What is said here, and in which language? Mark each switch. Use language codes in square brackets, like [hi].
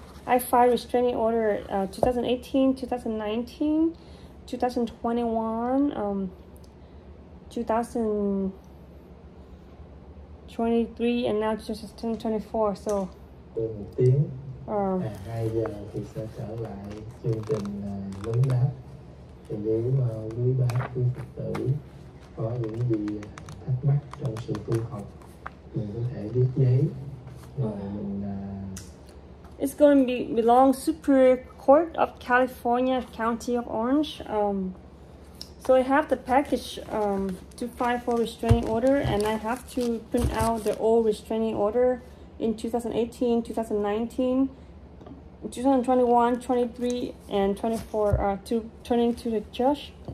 [en] I filed restraining order 2018, 2019, 2021, 2023, and now 2024. So. [vi] Từ 1 tiếng. 2 giờ thì sẽ trở lại chương trình vấn đáp. Thì nếu quý bác, quý Phật tử có những gì thắc mắc trong sự tu học, mình có thể viết giấy rồi mình. [en] It's going to belong Superior Court of California, County of Orange. So I have the package to file for restraining order, and I have to print out the old restraining order in 2018, 2019, 2021, 23, and 24 to turning to the judge.